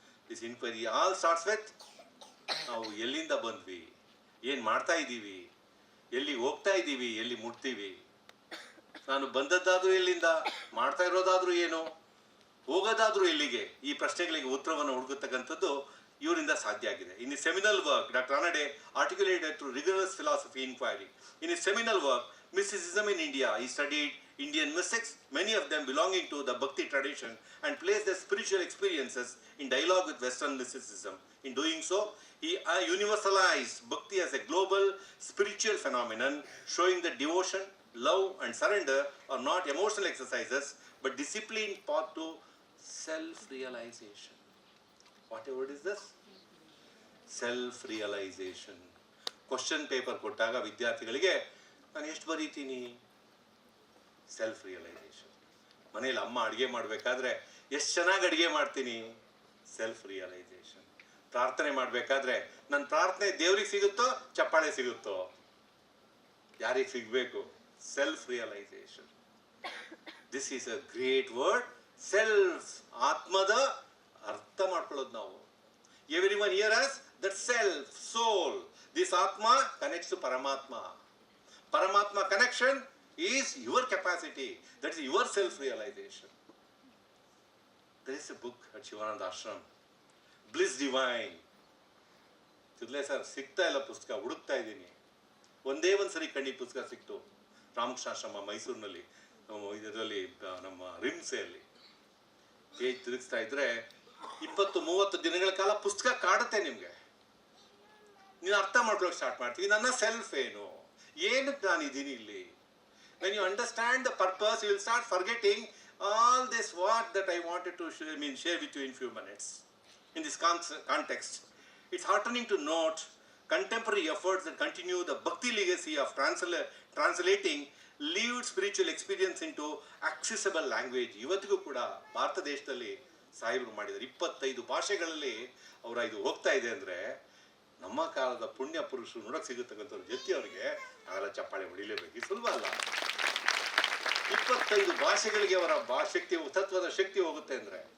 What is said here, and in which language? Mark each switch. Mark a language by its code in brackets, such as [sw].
[en] this inquiry all starts with [kn] ನಾವು ಎಲ್ಲಿಂದ ಬಂದ್ವಿ, ಏನು ಮಾಡ್ತಾ ಇದ್ದೀವಿ, ಎಲ್ಲಿ ಹೋಗ್ತಾ ಇದ್ದೀವಿ, ಎಲ್ಲಿ ಮುಟ್ತೀವಿ, ನಾನು ಬಂದದ್ದಾದರೂ ಎಲ್ಲಿಂದ, ಮಾಡ್ತಾ ಇರೋದಾದರೂ ಏನು, ಹೋಗೋದಾದರೂ ಎಲ್ಲಿಗೆ, ಈ ಪ್ರಶ್ನೆಗಳಿಗೆ ಉತ್ತರವನ್ನು ಹುಡುಕತಕ್ಕಂಥದ್ದು ಇವರಿಂದ ಸಾಧ್ಯ ಆಗಿದೆ. [en] In his seminal work doctor Ranade articulated through rigorous philosophy inquiry. In his seminal work Mysticism in India, he studied Indian mystics, many of them belonging to the Bhakti tradition, and placed their spiritual experiences in dialogue with Western mysticism. In doing so, he universalized Bhakti as a global spiritual phenomenon, showing that devotion, love and surrender are not emotional exercises but disciplined path to self-realization. What word is this? Self-realization. [kn] Question paper ಕೊಟ್ಟಾಗ ವಿದ್ಯಾರ್ಥಿಗಳಿಗೆ ನಾನು ಎಷ್ಟು ಬರೀತೀನಿ, self realisation. ಮನೇಲಿ ಅಮ್ಮ ಅಡುಗೆ ಮಾಡಬೇಕಾದ್ರೆ ಎಷ್ಟು ಚೆನ್ನಾಗಿ ಅಡುಗೆ ಮಾಡ್ತೀನಿ, ಸೆಲ್ಫ್ ರಿಯಲೈಸೇಷನ್. ಪ್ರಾರ್ಥನೆ ಮಾಡಬೇಕಾದ್ರೆ ನನ್ನ ಪ್ರಾರ್ಥನೆ ದೇವ್ರಿಗೆ ಸಿಗುತ್ತೋ ಚಪ್ಪಾಳೆ ಸಿಗುತ್ತೋ, ಯಾರಿಗೆ ಸಿಗಬೇಕು, self realisation. [en] This is a great word, self. [kn] ಆತ್ಮದ ಅರ್ಥ ಮಾಡ್ಕೊಳ್ಳೋದು ನಾವು. [en] Everyone here has that self, soul. This Atma connects to Paramatma. Paramatma connection is your capacity. That is your self-realization. There is a book at Shivananda Ashram, Bliss Divine. [kn] ತಿರ್ಲೆ sir ಸಿಗ್ತಾ ಇಲ್ಲ ಪುಸ್ತಕ, ಹುಡುಕ್ತಾ ಇದ್ದೀನಿ. ಒಂದೇ ಒಂದು ಸರಿ ಕಣ್ಣಿಗೆ ಪುಸ್ತಕ ಸಿಕ್ತು, ರಾಮಕೃಷ್ಣಾಶ್ರಮ ಮೈಸೂರಿನಲ್ಲಿ, ಇದರಲ್ಲಿ ನಮ್ಮ ರಿಮ್ಸೆಯಲ್ಲಿ. ಪೇಜ್ ತಿರುಗಿಸ್ತಾ ಇದ್ರೆ 20-30 ದಿನಗಳ ಕಾಲ ಪುಸ್ತಕ ಕಾಡುತ್ತೆ ನಿಮಗೆ. ನೀನು ಅರ್ಥ ಮಾಡ್ಕೊಳ್ಳೋಕೆ ಸ್ಟಾರ್ಟ್ ಮಾಡ್ತೀವಿ, ನನ್ನ ಸೆಲ್ಫ್ ಏನು, ಏನಕ್ಕೆ ನಾನಿದ್ದೀನಿ ಇಲ್ಲಿ. [en] When you understand the purpose, you will start forgetting all this what that I wanted to share with you in few minutes. In this context, it's heartening to note contemporary efforts that continue the Bhakti legacy of translating lived spiritual experience into accessible language. [kn] ಇವತ್ತಿಗೂ ಕೂಡ ಭಾರತ ದೇಶದಲ್ಲಿ ಸಾಹೇಬರು ಮಾಡಿದ್ದಾರೆ 25 ಭಾಷೆಗಳಲ್ಲಿ ಅವರ ಇದು ಹೋಗ್ತಾ ಇದೆ ಅಂದರೆ, ನಮ್ಮ ಕಾಲದ ಪುಣ್ಯ ಪುರುಷರು ನೋಡಕ್ಕೆ ಸಿಗತಕ್ಕಂಥವ್ರು ಜತ್ತಿ ಅವರಿಗೆ ನಾವೆಲ್ಲ ಚಪ್ಪಾಳೆ ಹೊಡಿಲೇಬೇಕು, ಸುಲಭ ಅಲ್ಲ. 25 ಭಾಷೆಗಳಿಗೆ ಅವರ ಶಕ್ತಿ, ತತ್ವದ ಶಕ್ತಿ ಹೋಗುತ್ತೆ ಅಂದರೆ.